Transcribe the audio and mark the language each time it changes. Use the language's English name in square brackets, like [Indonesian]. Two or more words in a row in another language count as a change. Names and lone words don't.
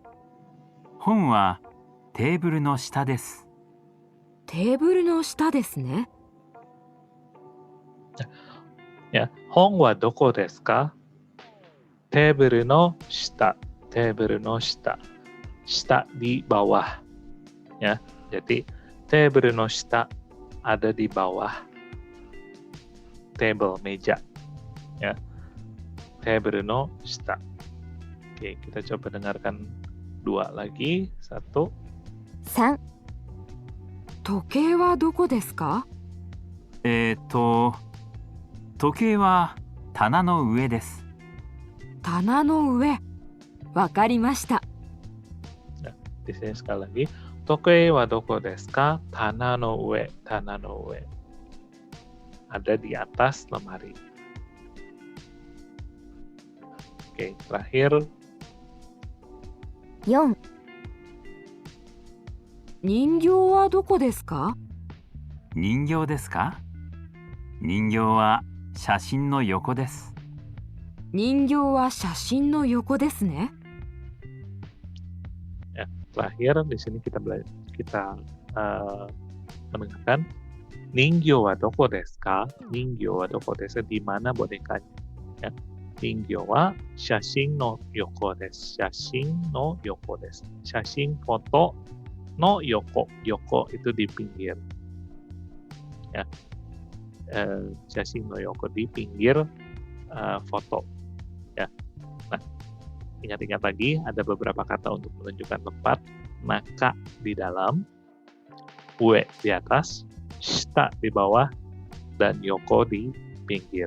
[Japanese] 本はテーブルの下です。テーブルの下ですね。 Ya, 本はどこですか? テーブルの下. テーブルの下. [Indonesian] Shita di bawah. Ya, jadi [Japanese] テーブルの下 [Indonesian] ada di bawah table, meja. [Japanese] Ya, テーブルの下. [Indonesian] Oke, kita coba dengarkan 2 lagi. 1. 3. [Japanese] 時計はどこですか？時計は棚の上です。棚の上。わかりました。 [Indonesian] Di sini sekali lagi. [Japanese] 時計はどこですか? 棚の上、棚の上. [Indonesian] Ada di atas lemari. Oke, terakhir. 4. [Japanese] 人形はどこですか？人形ですか？人形は写真の横です。人形は写真の横ですね。 [Indonesian] Ya, terakhir di sini kita mendengarkan [Japanese] 人形はどこですか? 人形はどこです, [Indonesian] di mana bonekanya? Ya. [Japanese] 人形は写真の横です. 写真の横です. Shashin foto の横. [Indonesian] Yoko itu di pinggir. Ya. [Japanese] 写真の横 [Indonesian] di pinggir foto. Ya. Nah, ingat-ingat lagi ada beberapa kata untuk menunjukkan tempat. Naka di dalam, ue di atas, shita di bawah, dan yoko di pinggir.